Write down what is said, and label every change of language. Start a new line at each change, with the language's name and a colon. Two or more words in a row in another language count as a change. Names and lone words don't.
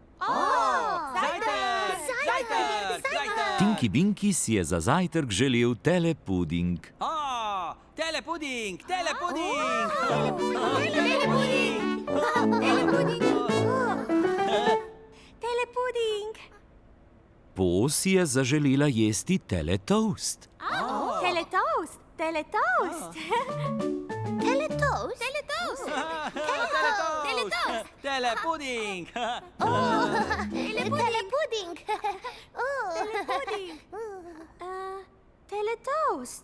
Slovenian: Tinky Winky si je za zajtrk želel telepuding. Telepuding! Telepuding! Telepuding! Po si je zaželela jesti teletoast. Teletoast! Teletoast. Teletoast? Teletoast. Telepuding. Telepuding. Teletoast.